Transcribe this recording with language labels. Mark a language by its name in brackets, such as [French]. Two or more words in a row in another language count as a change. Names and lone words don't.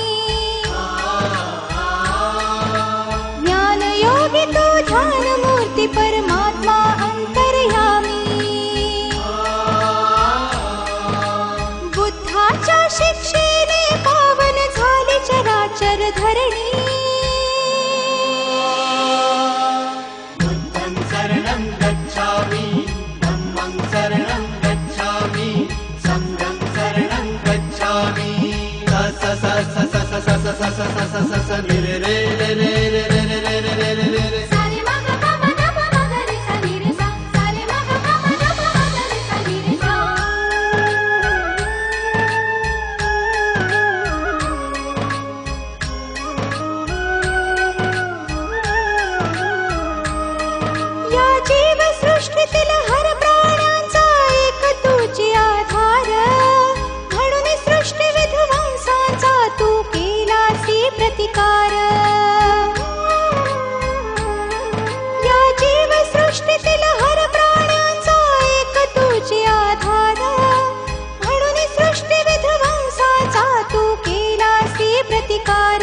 [Marathi] ज्ञान योगी तू ध्यान मूर्ती परमात्मा अंतर्यामी। बुद्धाच्या शिक्षेने पावन झाली चराचर धरणी। [Pali] बुद्धं शरणं गच्छामि धम्मं शरणं गच्छामि संघं शरणं गच्छामि। स स स स स स स स स स स स रे रे रे रे रे रे रे रे रे रे रे रे। सारे मा ग प म ध प म ग रे सा नी रे सा सारे मा ग प म ध प म ग रे सा नी रे सा। [Marathi] या जीवसृष्टीतील हर प्राण्यांचा एक तुझी आधार म्हणून सृष्टी विध्वंसाचा तू केलासी प्रतिकार। या जीवसृष्टीतील हर प्राण्यांचा एक तुझी आधार म्हणून सृष्टी विध्वंसाचा तू केलासी प्रतिकार।